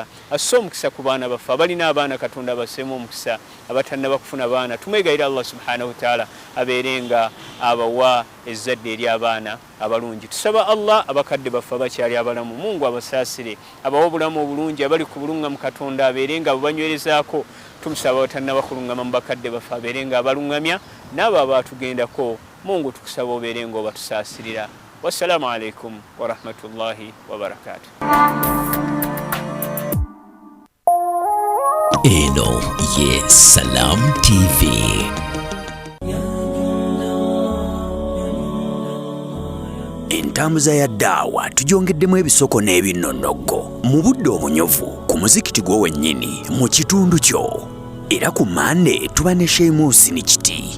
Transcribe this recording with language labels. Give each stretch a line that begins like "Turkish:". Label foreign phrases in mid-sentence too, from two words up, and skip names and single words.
Ganda: asse omukisa ku baana baffe abalina abaana katonda baseemu omukisa abatannaba kufuna baana tumwegayira
Arabic: الله سبحانه وتعالى
Ganda: abeerenga abawa ezzadde eri abaana abalungi tusaba Allah abakadde baffe abakyali abalamu Mungu abasaasire abawa obulamu obulungi abali ku bulunga mu katonda abeerenga abubanywerezaako tumusaba abatannaba kulungama mu bakadde baffe abeerenga abalungamya n'abo abaatugendako Mungu tukusaba obeerenga obatusaasirira
Arabic: والسلام عليكم ورحمة الله وبركاته.
Ganda: Eno ye Salam TV. Entambuza ya daawa tujongeddemu ebisoko n'ebinnonogo mu budde obunyuvu ku muzikiti gwo wennyini mu kitundu kyo era ku Mande tuba ne Sheikh ni kiti